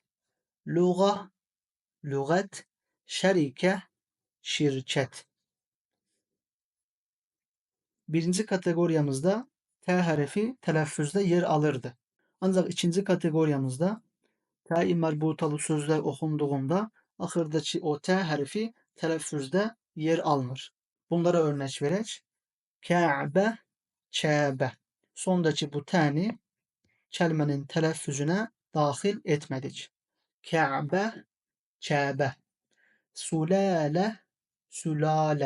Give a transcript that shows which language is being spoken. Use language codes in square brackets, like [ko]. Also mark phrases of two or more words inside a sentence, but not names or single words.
[az] Lüğə, lüğət. Şərikə, şirkət. Birinci kateqoriyamızda tə hərfi tələffüzdə yer alırdı. Ancaq ikinci kateqoriyamızda tə-i mərbutalı sözlər oxunduğunda [tr] Ahırdaki o T harfi telaffuzda yer almır. [az] Bunlara örnek verək. Ka'be, Çəbə. [tr] Sondakı bu T'ni kelimenin telaffuzuna dahil etmedik. [az] Ka'be, Çəbə. Sulale, sülale.